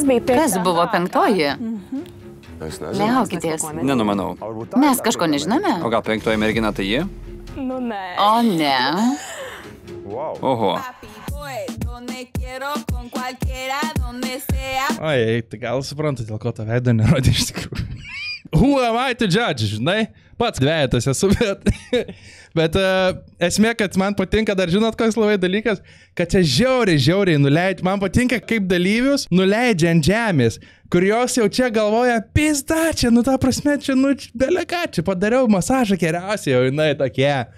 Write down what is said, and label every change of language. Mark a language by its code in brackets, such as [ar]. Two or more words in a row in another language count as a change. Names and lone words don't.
[lt] buvo penktoji? Liaukitės. Nenumanau. Mes kažko nežinome? O gal penktoji mergina tai ji? O ne. Oho. Oi, tai gal suprantu, dėl ko tą veidą nerodė iš tikrųjų. [en] Who am I to judge, [lt] žinai? Pats dvejetas esu, bet esmė, kad man patinka, dar žinot, koks labai dalykas, kad čia žiauriai nuleidžia, man patinka kaip dalyvius nuleidžia ant žemės, kur jos jau čia galvoja, pizda, čia, nu ta prasme, čia, nu, beleka, čia padariau masažą geriausiai, jau jinai tokie.